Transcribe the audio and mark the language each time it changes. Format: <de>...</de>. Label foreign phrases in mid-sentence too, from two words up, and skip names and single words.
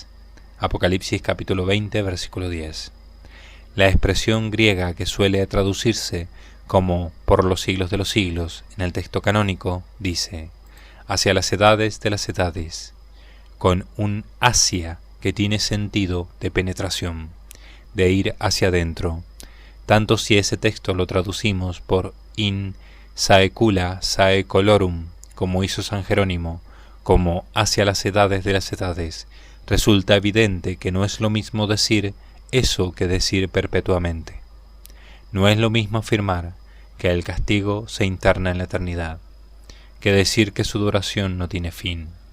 <es>Apocalipsis capítulo 20 versículo 10. La expresión griega que suele traducirse como por los siglos de los siglos en el texto canónico dice hacia las edades de las edades, con un hacia que tiene sentido de penetración, de ir hacia adentro, tanto si ese texto lo traducimos por</es> <la>in saecula saecolorum,</la> <es>como hizo San Jerónimo, como hacia las edades de las edades, resulta evidente que no es lo mismo decir eso que decir perpetuamente. No es lo mismo afirmar que el castigo se interna en la eternidad, que decir que su duración no tiene fin.</es>